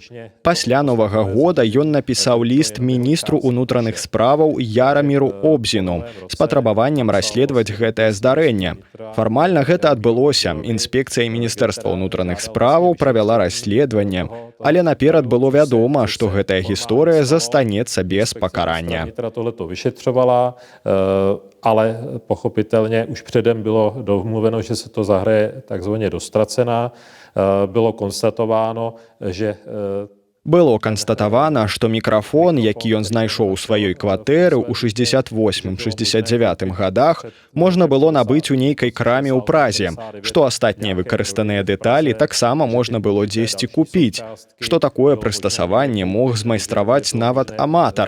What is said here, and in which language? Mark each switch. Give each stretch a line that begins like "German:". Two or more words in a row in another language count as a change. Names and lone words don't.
Belarusian: Пасля Новага года ён напісаў ліст міністру ўнутраных справаў Яраміру Обзіну з патрабаваннем расследаваць гэтае здарэнне. Фармальна гэта адбылося. Інспекцыя Міністэрства ўнутраных справаў правяла расследаванне, але наперад было вядома, што гэтая гісторыя застанецца без покарання.
Czech: Tohle to vyšetřovala, ale pochopitelně už předem bylo domluveno, že se to zahraje takzvaně do ztracena. Bylo konstatováno, že
Belarusian: Было канстатавана, што мікрафон, які ён знайшоў у сваёй кватэры ў 68-69 гадах, можна было набыць у нейкай краме ў Празе, што астатнія выкарыстаныя дэталі таксама можна было дзесьці купіць, што такое прыстасаванне мог змайстраваць нават аматар,